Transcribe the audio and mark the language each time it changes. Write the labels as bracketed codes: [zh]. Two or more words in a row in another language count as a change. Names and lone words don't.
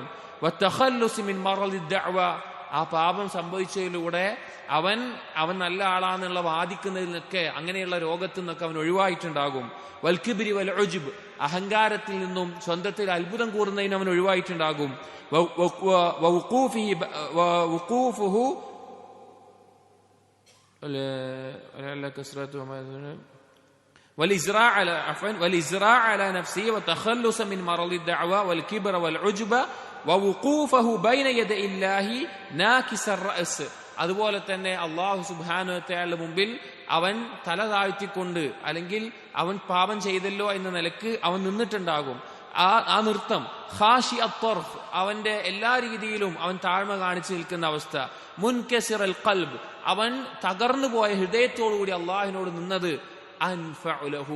[ar] وتخلص من مرض الدعوى, [ml] ആ പാപം സംഭവിച്ചതിലൂടെ അവൻ നല്ല ആളാന്നുള്ള വാദിക്കുന്നതിൽ നിന്നൊക്കെ, അങ്ങനെയുള്ള രോഗത്തിൽ നിന്നൊക്കെ അവൻ ഒഴിവായിട്ടുണ്ടാകും. [ar] والكبر والعجب, [ml] അഹങ്കാരത്തിൽ നിന്നും സ്വന്തത്തിൽ അത്ഭുതം കൂറുന്നതിന് അവൻ ഒഴിവായിട്ടുണ്ടാകും. [ar] والإزراع على نفسه وتخلص من مرض الدعوى والكبر والعجب ووقوفه بين يدي الله ناكس الرأس, [ml] അതുപോലെ തന്നെ അള്ളാഹു [ar] سبحانه وتعالى [ml] മുമ്പിൽ അവൻ തല താഴ്ത്തിക്കൊണ്ട്, അല്ലെങ്കിൽ അവൻ പാപം ചെയ്തല്ലോ എന്ന നിലക്ക് അവൻ നിന്നിട്ടുണ്ടാകും. ആ നൃത്തം [ar] خاشع الطرف, [ml] അവന്റെ എല്ലാ രീതിയിലും അവൻ താഴ്മ കാണിച്ചു നിൽക്കുന്ന അവസ്ഥ. [ar] منكسر القلب, [ml] അവൻ തകർന്നു പോയ ഹൃദയത്തോടുകൂടി അള്ളാഹിനോട് നിന്നത് [ar] أنفع له